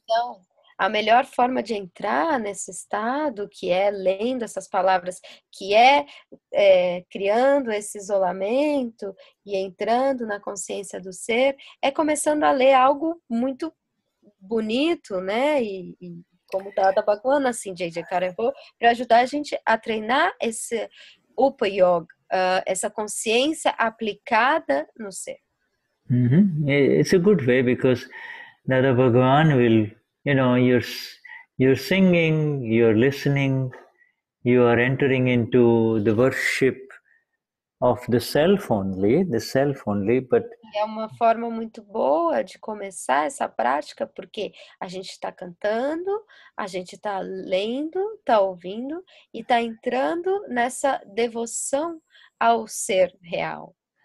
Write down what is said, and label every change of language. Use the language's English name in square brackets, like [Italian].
[Portuguese] Então, a melhor forma de entrar nesse estado, que é lendo essas palavras, que é criando esse isolamento e entrando na consciência do ser, é começando a ler algo muito bonito, né? E como Dada Bhagwan, assim, J.J. Karevô, para ajudar a gente a treinar esse upayog, essa consciência aplicada no ser. [English] It's a good way because Dada Bhagwan will, you're singing, you're listening, you are entering into the worship of the self only, but... [Portuguese] É uma forma muito boa de começar essa prática, porque a gente está cantando, a gente está lendo, está ouvindo e está entrando nessa devoção ao ser real.